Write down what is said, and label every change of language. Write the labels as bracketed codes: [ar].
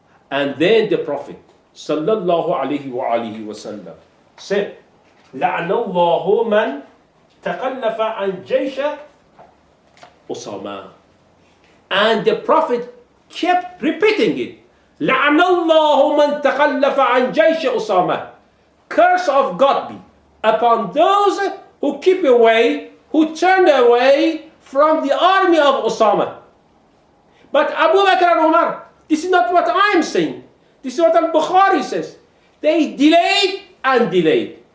[en] And then the Prophet sallallahu alaihi wasallam said, [ar] لَعْنَ اللَّهُ مَنْ تَقَلَّفَ عَنْ جَيْشَ [en] Usama. And the Prophet kept repeating it. [ar] لَعْنَ اللَّهُ مَنْ تَقَلَّفَ عَنْ جَيْشَ Usama. [en] Curse of God be upon those who keep away, who turned away from the army of Usama. But Abu Bakr and Umar, this is not what I am saying. This is what al-Bukhari says. They delayed and delayed.